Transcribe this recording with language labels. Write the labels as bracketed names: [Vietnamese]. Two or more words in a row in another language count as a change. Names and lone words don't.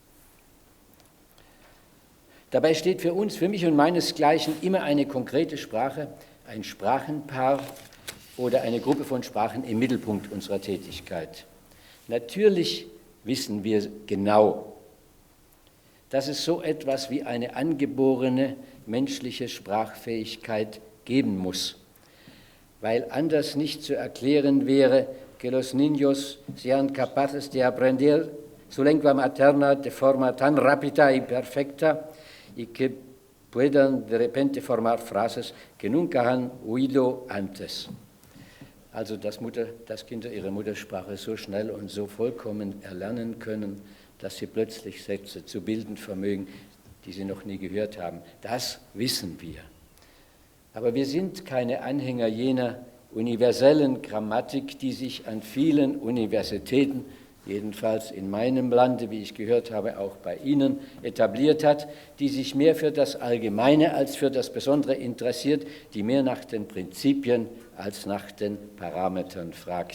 [German] Dabei steht für uns, für mich und meinesgleichen, immer eine konkrete Sprache, ein Sprachenpaar oder eine Gruppe von Sprachen im Mittelpunkt unserer Tätigkeit. Natürlich wissen wir genau, dass es so etwas wie eine angeborene menschliche Sprachfähigkeit geben muss, weil anders nicht zu erklären wäre, [Spanish] que los niños sean capaces de aprender su lengua materna de forma tan rápida y perfecta y que puedan de repente formar frases que nunca han oído antes. [German] Also, dass Kinder ihre Muttersprache so schnell und so vollkommen erlernen können, dass sie plötzlich Sätze zu bilden vermögen, die sie noch nie gehört haben. Das wissen wir. Aber wir sind keine Anhänger jener universellen Grammatik, die sich an vielen Universitäten, jedenfalls in meinem Lande, wie ich gehört habe, auch bei Ihnen, etabliert hat, die sich mehr für das Allgemeine als für das Besondere interessiert, die mehr nach den Prinzipien als nach den Parametern fragt.